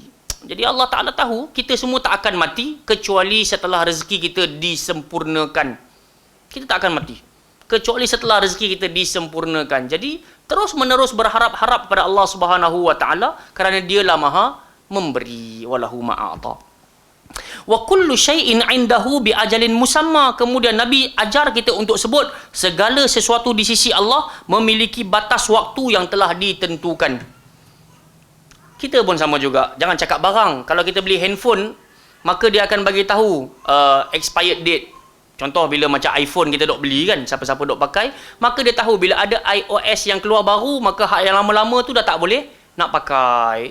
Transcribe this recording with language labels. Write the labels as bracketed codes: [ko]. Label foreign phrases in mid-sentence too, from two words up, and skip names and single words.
[ms] Jadi Allah Ta'ala tahu kita semua tak akan mati kecuali setelah rezeki kita disempurnakan. Kita tak akan mati kecuali setelah rezeki kita disempurnakan. Jadi terus menerus berharap-harap pada Allah [ar] سبحانه وتعالى, [ms] kerana dialah Maha memberi. Walahu ma'ata. [ar] وكل شيء عنده بأجل مسمى. [ms] Kemudian Nabi ajar kita untuk sebut segala sesuatu di sisi Allah memiliki batas waktu yang telah ditentukan. Kita pun sama juga. Jangan cakap barang. Kalau kita beli handphone, maka dia akan bagi tahu [en] expired date. [ms] Contoh bila macam iPhone kita dok beli kan, siapa-siapa dok pakai, maka dia tahu bila ada iOS yang keluar baru, maka hak yang lama-lama tu dah tak boleh nak pakai.